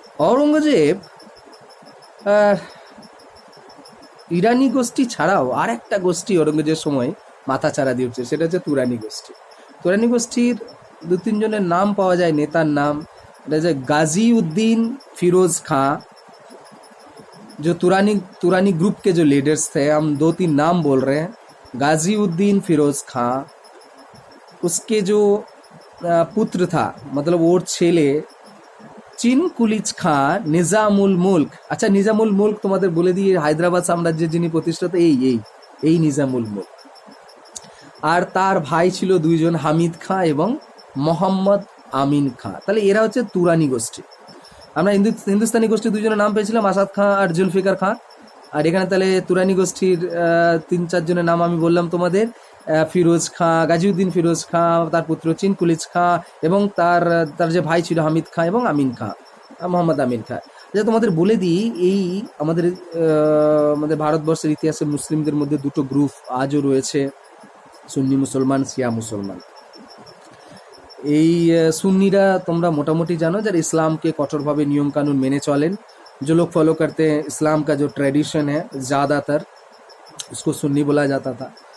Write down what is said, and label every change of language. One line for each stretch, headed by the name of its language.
Bangla: অরঙ্গজেব ইরানি গোষ্ঠী ছাড়াও আর একটা গোষ্ঠী অরঙ্গজেবের সময় মাথা চাড়া দিয়ে উঠছে, সেটা হচ্ছে তুরানি গোষ্ঠী। তুরানি গোষ্ঠীর 2-3 জনের নাম পাওয়া যায়, নেতার নাম।
Hindi: এটা হচ্ছে गाजी उद्दीन फिरोज खां, जो तुरानी ग्रुप के जो लीडर्स थे, हम 2-3 नाम बोल रहे हैं। गाजी उद्दीन फिरोज खां, उसके जो पुत्र था, मतलब वो छेले চিনকুলিজ খাঁ নিজামুল মুল্ক।
Bangla: আচ্ছা, নিজামুল মুল্ক তোমাদের বলে দিয়ে হায়দ্রাবাদ সাম্রাজ্যের যিনি প্রতিষ্ঠাতা, এই নিজামুল মুল্ক। আর তার ভাই ছিল 2 জন, হামিদ খাঁ এবং মোহাম্মদ আমিন খাঁ। তাহলে এরা হচ্ছে তুরানি গোষ্ঠী। আমরা হিন্দুস্তানি গোষ্ঠীর 2 জনের নাম পেয়েছিলাম, আসাদ খাঁ আর জুলফিকার খাঁ। আর এখানে তাহলে তুরানি গোষ্ঠীর 3-4 জনের নাম আমি বললাম তোমাদের, ফিরোজ খাঁ, গাজিউদ্দিন ফিরোজ খাঁ, তার পুত্র চিনকুলিজ খাঁ, এবং তার যে ভাই ছিল হামিদ খাঁ এবং আমিন খাঁ, মোহাম্মদ আমিন খাঁ। যে তোমাদের বলে দিই, এই আমাদের ভারতবর্ষের ইতিহাসে মুসলিমদের মধ্যে 2টো গ্রুপ আজও রয়েছে, সুন্নি মুসলমান, শিয়া মুসলমান। এই সুন্নিরা তোমরা মোটামুটি জানো, যারা ইসলামকে কঠোরভাবে নিয়ম कानून মেনে চলেন,
Hindi: जो लोग फॉलो करते हैं इस्लाम का जो ट्रेडिशन है ज़्यादातर, उसको सुन्नी बोला जाता था।